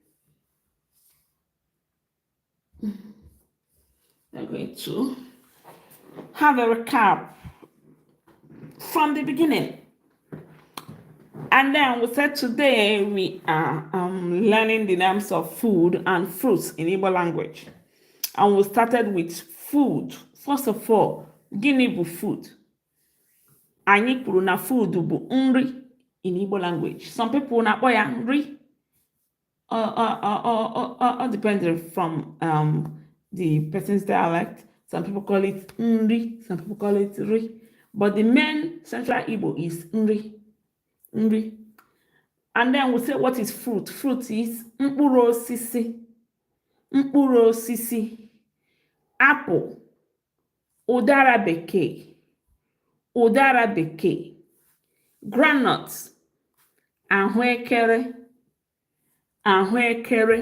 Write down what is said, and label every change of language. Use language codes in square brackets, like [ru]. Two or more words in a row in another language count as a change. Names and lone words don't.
[en] I'm going to have a recap from the beginning. And then we said today we are learning the names of food and fruits in Igbo language. And we started with food. First of all, [ig] gịnị bụ food? Anyị kwuru na food bụ nri [en] in Igbo language. Some people [ig] na-akpọ ya nri. [en] Depending from the person's dialect. Some people call it nri, some people call it ri. But the main central Igbo is nri. Nri. And then we say what is fruit? Fruit is [ig] mkpụrụ osisi. Mkpụrụ osisi. Apple. Ụdara bekee. Ụdara bekee. Groundnuts. Ahụekere. Ahụekere.